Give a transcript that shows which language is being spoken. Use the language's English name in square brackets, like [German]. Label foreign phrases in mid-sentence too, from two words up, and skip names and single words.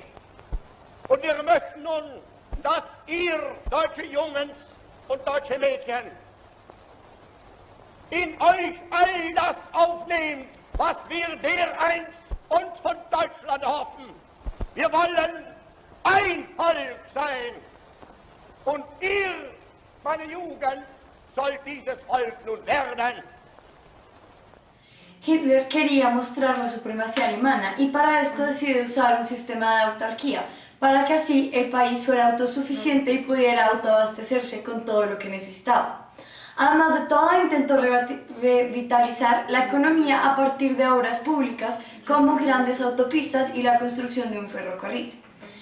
[German] Und wir möchten nun, dass ihr, deutsche Jungs und deutsche Mädchen, in euch all das aufnehmt, was wir dereinst uns von Deutschland hoffen. Wir wollen ein Volk sein. Und ihr, meine Jugend, sollt dieses Volk nun werden. [Spanish] Hitler quería mostrar la supremacía alemana y para esto decidió usar un sistema de autarquía, para que así el país fuera autosuficiente y pudiera autoabastecerse con todo lo que necesitaba. Además de todo, intentó revitalizar la economía a partir de obras públicas como grandes autopistas y la construcción de un ferrocarril.